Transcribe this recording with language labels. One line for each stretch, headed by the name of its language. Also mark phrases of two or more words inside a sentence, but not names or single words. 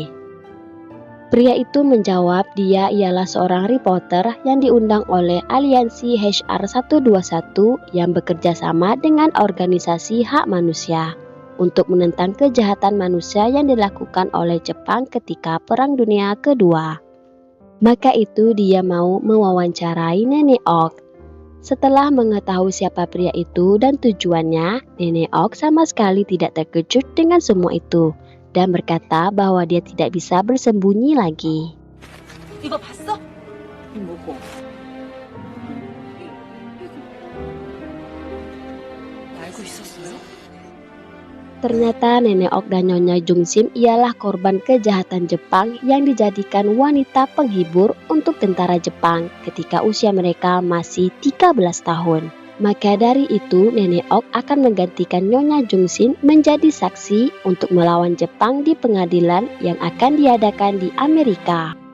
Indonesian: Pria itu menjawab dia ialah seorang reporter yang diundang oleh aliansi HR121 yang bekerja sama dengan organisasi hak manusia untuk menentang kejahatan manusia yang dilakukan oleh Jepang ketika Perang Dunia Kedua. Maka itu dia mau mewawancarai Nenek Ok. Setelah mengetahui siapa pria itu dan tujuannya, Nenek Ok sama sekali tidak terkejut dengan semua itu dan berkata bahwa dia tidak bisa bersembunyi lagi.
Korean: 이거 봤어? 이 뭐고? 알고 있었어요?
Indonesian: Ternyata Nenek Ok dan Nyonya Jung-sim ialah korban kejahatan Jepang yang dijadikan wanita penghibur untuk tentara Jepang ketika usia mereka masih 13 tahun. Maka dari itu Nenek Ok akan menggantikan Nyonya Jung-sim menjadi saksi untuk melawan Jepang di pengadilan yang akan diadakan di Amerika.